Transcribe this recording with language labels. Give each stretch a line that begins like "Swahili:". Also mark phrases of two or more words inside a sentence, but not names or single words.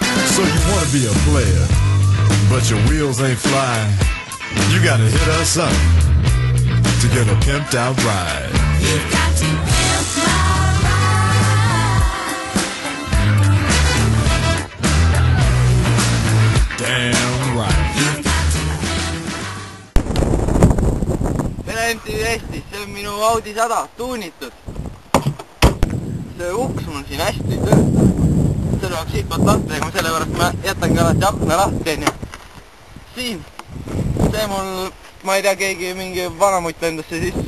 English: So you want to be a player, but your wheels ain't flying. You gotta hit us up to get a pimped out ride. You got to pimp my ride. Damn right.
Estonian: Vene MTV Eestis, see on minu Audi 100 tuunitud. See uks mul siin hästi ei tööta. Selle jaoks siitpoolt lahti tegema, sellepärast ma jätangi alati akna lahti, onju. Siin, see mul, ma ei tea, keegi mingi vanamutt lendas see sisse.